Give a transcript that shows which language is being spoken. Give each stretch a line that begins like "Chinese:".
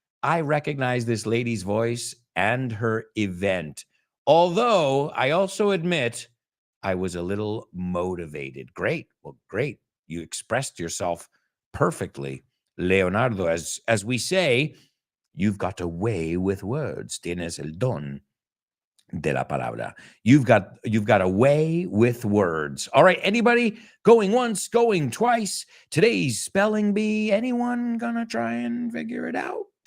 English: I recognize this lady's voice and her event. Although I also admit I was a little motivated. Great. Well, great. You expressed yourself perfectly, Leonardo. As we say, you've got a way with words.
Spanish: Tienes el don de la palabra.
English: You've got a way with words. All right, anybody going once, going twice? Today's spelling bee. Anyone gonna try and figure it out?